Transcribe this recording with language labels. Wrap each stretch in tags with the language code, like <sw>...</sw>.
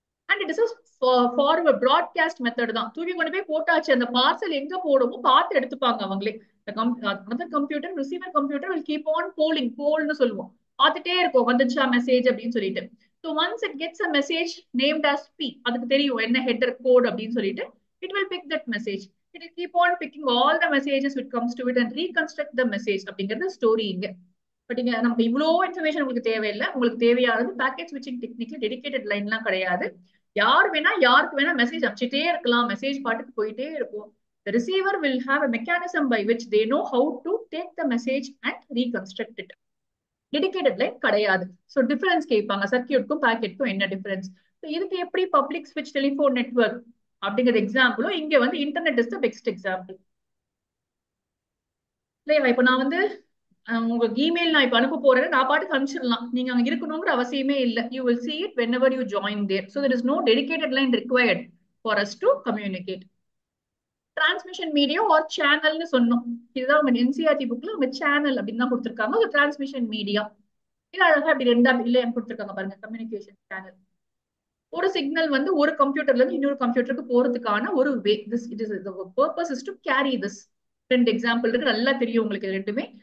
<en>and it is forward broadcast method</en> <ta>தான். தூக்கி கொண்டு போய் போட்டாச்சு, அந்த பார்சல் எங்க போடுமோ பார்த்து எடுத்துப்பாங்க அவங்களே.</ta> <en>computer receiver computer will keep on polling,</en> <ta>போல்னு சொல்லுவோம், பார்த்துட்டே இருக்கும் வந்துச்சா மெசேஜ் அப்படின்னு சொல்லிட்டு.</ta> <en>so once it gets a message named as P,</en> <ta>அதுக்கு தெரியும் என்ன ஹெட்டர் கோட் அப்படின்னு சொல்லிட்டு,</ta> <en>it will pick that message. It will keep on picking all the messages which comes to it and reconstruct the message</en> <ta>அப்படிங்கிறது story இங்க. But இங்க நமக்கு இவ்வளோ இன்ஃபர்மேஷன் உங்களுக்கு தேவையில்லை. உங்களுக்கு தேவையானது பேக்கெட் ஸ்விட்சிங் டெக்னிக்ல டெடிகேட்டட் லைன்லாம் கிடையாது. யார் வேணா யாருக்கு வேணா மெசேஜ் அனுப்பிச்சிட்டே இருக்கலாம், மெசேஜ் பாட்டுக்கு போயிட்டே இருக்கும்.</ta> <en>The receiver will have a mechanism by which they know how to take the message and reconstruct it.</en> <ta>Dedicated line கிடையாது. ஸோ டிஃபரன்ஸ் கேட்பாங்க, சர்க்கியூட்க்கும் பேக்கெட்க்கும் என்ன டிஃபரன்ஸ். இதுக்கு எப்படி பப்ளிக் ஸ்விட்ச் டெலிஃபோன் நெட்வொர்க் அப்படிங்கிற எக்ஸாம்பிளும் இங்க வந்து</ta> <en>internet is the best example</en> <ta>இல்லையா. இப்ப நான் வந்து உங்களுக்கு இமெயில் நான் இப்ப அனுப்ப போறேன், நான் பாட்டுக்கு அனுப்பிச்சிடலாம், நீங்க அங்க இருக்கணுங்கிற அவசியமே இல்லை.</ta> <en>You will see it whenever you join there. So there is no dedicated line required for us to communicate.</en> <ta>Transmission media R சேனல்னு சொன்னோம். இதுதான் உங்க என்சிஆர்டி புக்ல உங்க சேனல் அப்படின்னு தான் கொடுத்துருக்காங்க. டிரான்ஸ்மிஷன் மீடியா இது அழகா அப்படி ரெண்டா இல்லையான்னு கொடுத்துருக்காங்க பாருங்க. கம்யூனிகேஷன் சேனல் ஒரு சிக்னல் வந்து ஒரு கம்ப்யூட்டர்ல இருந்து இன்னொரு கம்ப்யூட்டருக்கு போறதுக்கான ஒரு வே.</ta> <en>This it is the purpose is to carry this.</en> <ta>ரெண்டு எக்ஸாம்பிள் இருக்கு, நல்லா தெரியும் உங்களுக்கு இது ரெண்டுமே.</ta>